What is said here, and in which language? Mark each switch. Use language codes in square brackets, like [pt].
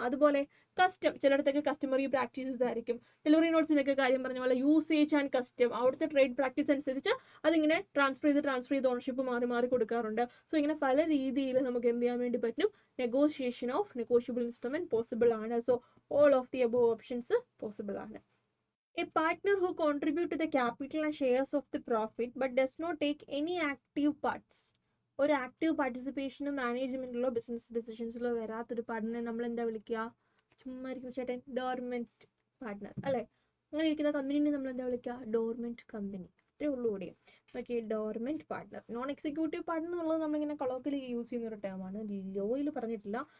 [ml] അതുപോലെ custom, ചിലയിടത്തൊക്കെ customary practices ആയിരിക്കും. Delivery നോട്ട്സിനൊക്കെ കാര്യം പറഞ്ഞ പോലെ യൂസേജ് ആൻഡ് കസ്റ്റം, അവിടുത്തെ ട്രേഡ് പ്രാക്ടീസ് അനുസരിച്ച് അതിങ്ങനെ ട്രാൻസ്ഫർ ചെയ്ത് ഓണർഷിപ്പ് മാറി കൊടുക്കാറുണ്ട്. സോ ഇങ്ങനെ പല രീതിയിൽ നമുക്ക് എന്ത് ചെയ്യാൻ വേണ്ടി പറ്റും? Negotiation of negotiable instrument possible ആണ്. [en] So all of the above options possible ആണ്. A partner who contribute to the capital and shares of the profit but does not take any active parts. [ml] ഒരു active പാർട്ടിസിപ്പേഷനും മാനേജ്മെന്റിലോ business ഡിസിഷൻസിലോ വരാത്തൊരു പാർട്ട്ണറെ നമ്മൾ എന്താ വിളിക്കുക? ചുമ്മാ ഇരിക്കുന്ന ചേട്ടൻ, dormant partner അല്ലേ? അങ്ങനെ ഇരിക്കുന്ന കമ്പനിനെ നമ്മൾ എന്താ വിളിക്കുക? Dormant company. അത്രേ ഉള്ളൂ കൂടി. Okay, dormant partner. Non executive partner എന്നുള്ളത് നമ്മളിങ്ങനെ കൊളോക്കിൽ യൂസ് ചെയ്യുന്ന ഒരു ടേമാണ്. ലോയിൽ പറഞ്ഞിട്ടില്ല.